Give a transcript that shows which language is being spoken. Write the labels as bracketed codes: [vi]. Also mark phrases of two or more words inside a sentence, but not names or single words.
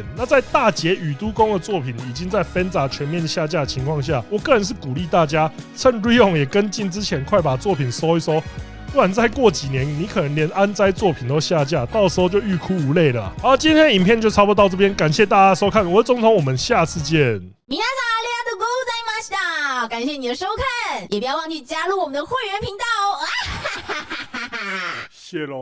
[zh] 那在大姐宇都宫的作品已经在 Fenza 全面下架的情况下，我个人是鼓励大家趁 Rion 也跟进之前，快把作品收一收。不然再过几年，你可能连安斋作品都下架，到时候就欲哭无泪了。好，今天的影片就差不多到这边，感谢大家收看，我是总统，我们下次见。 [ja] 皆さんありがとうございました。 [zh] 感谢你的收看，也不要忘记加入我们的会员频道哦。谢喽。